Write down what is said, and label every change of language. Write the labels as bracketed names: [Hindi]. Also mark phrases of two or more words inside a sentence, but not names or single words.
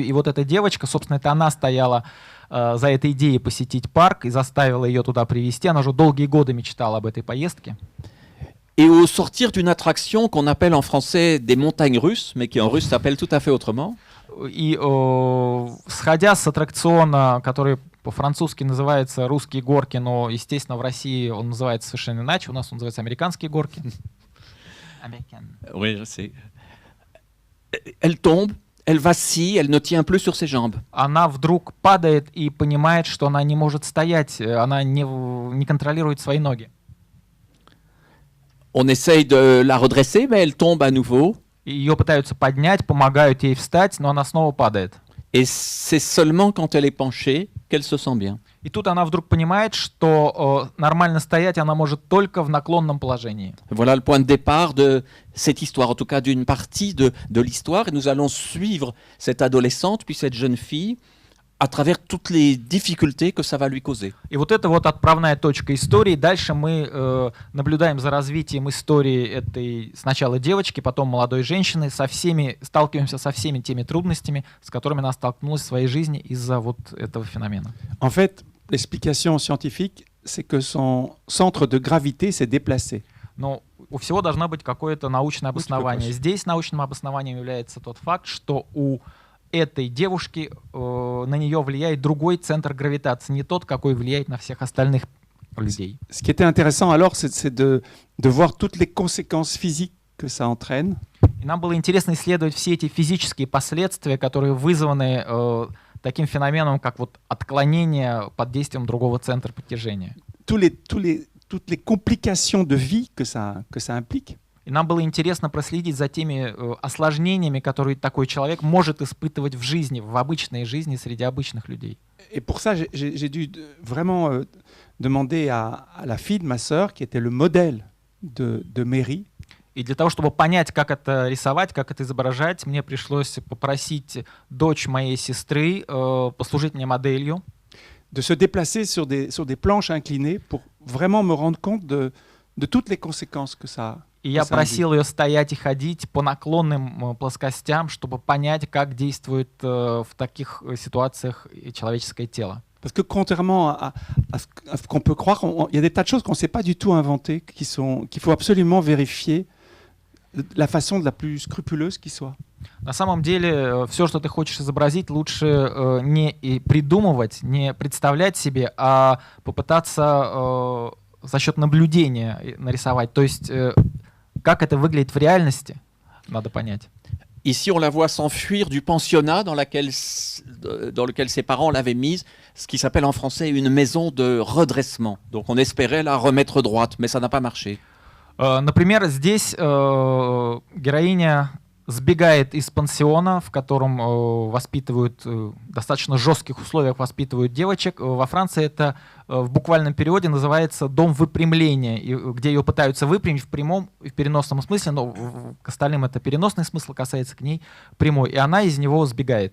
[Russian] И вот эта девочка, собственно, это она стояла за этой идеей посетить парк и заставила ее туда привезти. Она уже долгие годы мечтала об этой поездке. [French] Et au sortir d'une attraction qu'on appelle en français des montagnes russes, mais qui en russe s'appelle tout à fait autrement. [Russian] И сходя с аттракциона, который по-французски называется «Русские горки», но, естественно, в России он называется совершенно иначе. У нас он называется «Американские горки». [French] Oui, je sais. Elle tombe, elle vacille, elle ne tient plus sur ses jambes. [Russian] Она вдруг падает и понимает, что она не может стоять, она не контролирует свои ноги. [French] On essaye de la redresser, mais elle tombe à nouveau. [Russian] Ее пытаются поднять, помогают ей встать, но она снова падает. [French] Et c'est seulement quand elle est penchée qu'elle se sent bien. [Russian] И тут она вдруг понимает, что нормально стоять она может только в наклонном положении. [French] Voilà le point de départ de cette histoire, en tout cas d'une partie de l'histoire. Et nous allons suivre cette adolescente, puis cette jeune fille, à travers toutes les difficultés que ça va lui causer. [Russian] И вот это вот отправная точка истории. Дальше мы наблюдаем за развитием истории этой сначала девочки, потом молодой женщины, сталкиваемся со всеми теми трудностями, с которыми она столкнулась в своей жизни из-за вот этого феномена. [French] En fait, l'explication scientifique, c'est que son centre de gravité s'est déplacé. [Russian] Но у всего должно быть какое-то научное обоснование. Здесь научным обоснованием является тот факт, что у этой девушки на нее влияет другой центр гравитации, не тот, какой влияет на всех остальных людей. [French] Ce qui était intéressant alors, c'est de voir toutes les conséquences physiques que ça entraîne. [Russian] И нам было интересно исследовать все эти физические последствия, которые вызваны таким феноменом, как вот отклонение под действием другого центра притяжения. [French] Toutes les complications de vie que ça implique. [Russian] И нам было интересно проследить за теми осложнениями, которые такой человек может испытывать в жизни, в обычной жизни среди обычных людей. [French] Et pour ça, j'ai dû vraiment demander à la fille de ma sœur, qui était le modèle de Mary. [Russian] И для того, чтобы понять, как это рисовать, как это изображать, мне пришлось попросить дочь моей сестры послужить мне моделью. [French] De se déplacer sur des planches inclinées pour vraiment me rendre compte de toutes les conséquences que ça. [Russian] И я просил ее стоять и ходить по наклонным плоскостям, чтобы понять, как действует в таких ситуациях человеческое тело. [French] Parce que contrairement à ce qu'on peut croire, il y a des tas de choses qu'on ne s'est pas du tout inventées, qu'il faut absolument vérifier de la façon la plus scrupuleuse qui soit. [Russian] На самом деле, все, что ты хочешь изобразить, лучше не придумывать, не представлять себе, а попытаться за счет наблюдения нарисовать. То есть, как это выглядит в реальности, надо понять. [French] Ici, on la voit s'enfuir du pensionnat dans lequel ses parents l'avaient mise, ce qui s'appelle en français une maison de redressement. Donc on espérait la remettre droite, mais ça n'a pas marché. [Russian] Например, здесь героиня сбегает из пансиона, в котором воспитывают, в достаточно жестких условиях воспитывают девочек. Во Франции это в буквальном переводе называется «дом выпрямления», где ее пытаются выпрямить в прямом и в переносном смысле, но к остальным это переносный смысл, касается к ней прямой, и она из него сбегает.